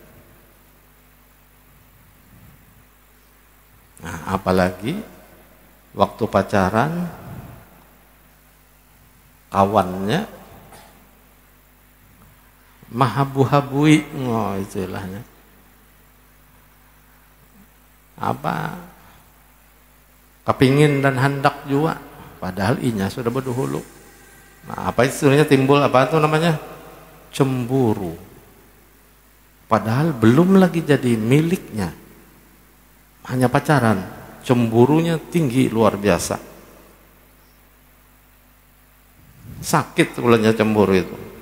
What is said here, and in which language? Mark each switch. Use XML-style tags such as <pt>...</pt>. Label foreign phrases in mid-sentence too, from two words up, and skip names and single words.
<bjn>Nah, apalagi waktu pacaran, kawannya mahabu-habui, istilahnya apa, kepingin dan hendak juga, padahal inya sudah berdahulu.</bjn> <id>Nah, apa istilahnya timbul, apa itu namanya, cemburu, padahal belum lagi jadi miliknya, hanya pacaran, cemburunya tinggi luar biasa.</id> <bjn>Sakit ulangnya cemburu itu.</bjn>